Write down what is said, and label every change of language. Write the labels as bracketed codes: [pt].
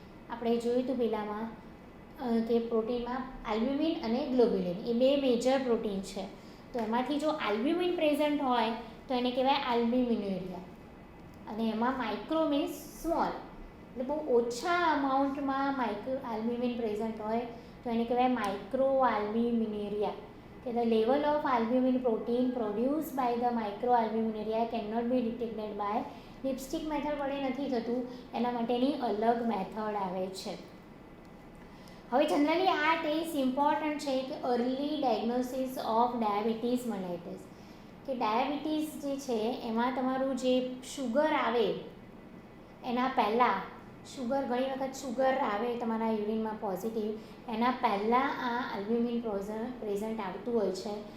[gu] આપણે જોયું હતું પહેલાંમાં કે પ્રોટીનમાં આલ્બ્યુમિન અને ગ્લોબ્યુલિન એ 2 મેજર પ્રોટીન છે. તો એમાંથી જો આલ્બ્યુમિન પ્રેઝન્ટ હોય તો એને કહેવાય આલ્બ્યુમિન્યુરિયા. અને એમાં માઇક્રો મીન્સ સ્મોલ, એટલે બહુ ઓછા અમાઉન્ટમાં આલ્બ્યુમિન પ્રેઝન્ટ હોય તો એને કહેવાય માઇક્રો આલ્બ્યુમિન્યુરિયા. [en] કે the level of albumin protein produced by the microalbuminuria cannot be detected by dipstick method [gu] વડે નથી થતું, એના માટેની અલગ મેથડ આવે છે. હવે જનરલી આ ટેસ્ટ ઇમ્પોર્ટન્ટ છે કે અર્લી ડાયગ્નોસિસ ઓફ ડાયાબિટીસ મેલાઇટિસ. કે ડાયાબિટીસ જે છે એમાં તમારું જે શુગર આવે એના પહેલાં, શુગર ઘણી વખત શુગર આવે તમારા યુરિનમાં પોઝિટિવ, એના પહેલાં આ આલ્બ્યુમિન પ્રેઝન્ટ આવતું હોય છે.